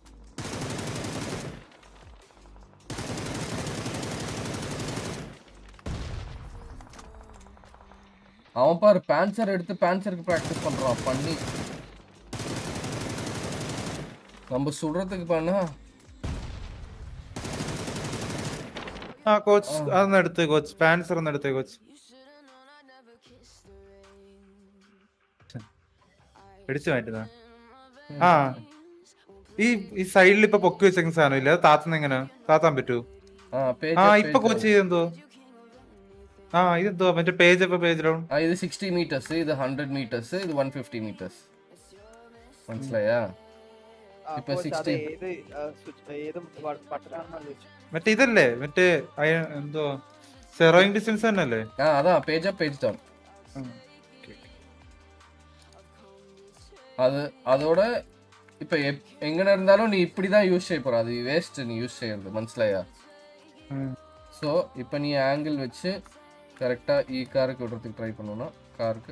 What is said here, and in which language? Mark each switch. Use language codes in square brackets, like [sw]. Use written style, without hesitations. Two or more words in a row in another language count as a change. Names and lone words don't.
[ta] அவன் பாரு பேன்சர் எடுத்து பேன்சருக்கு ப்ராக்டிஸ் பண்ணுறான் பண்ணி. நம்ம சுடுறதுக்கு பண்ணா [ml] കോച്ച് അതൊന്ന് എടുത്ത് കോച്ച്, പാൻസർ ഒന്ന് എടുത്തേ കോച്ച്. പിടിച്ചു മാറ്റുന്ന ഈ സൈഡിൽ ഇപ്പൊ പൊക്കി വെച്ചേക്കുന്ന സാധനം ഇല്ല, അത് താത്തുന്ന എങ്ങനെ താത്താൻ പറ്റൂ? ഇപ്പൊ കോച്ച് ചെയ്തെന്തോ ഇതെന്തോ മറ്റേ [en] page down. [ml] ഇത് 60 meters, ഇത് 100 meters, ഇത് 150 meters. മനസ്സിലായാ? ഇപ്പൊ 60 മറ്റേ ഇതല്ലേ മറ്റേ എന്തോ [en] zeroing distance [ml] തന്നെ അല്ലേ? അതാ [en] page up page down. [ta] அதோட இப்போ எங்கே இருந்தாலும் நீ இப்படி தான் யூஸ் செய்ய போகிற, அது வேஸ்ட் நீ யூஸ் செய்யறது. மனசிலையா? ஸோ இப்போ நீ ஆங்கிள் வச்சு கரெக்டாக காருக்கு விடுறதுக்கு ட்ரை பண்ணணும்னா காருக்கு.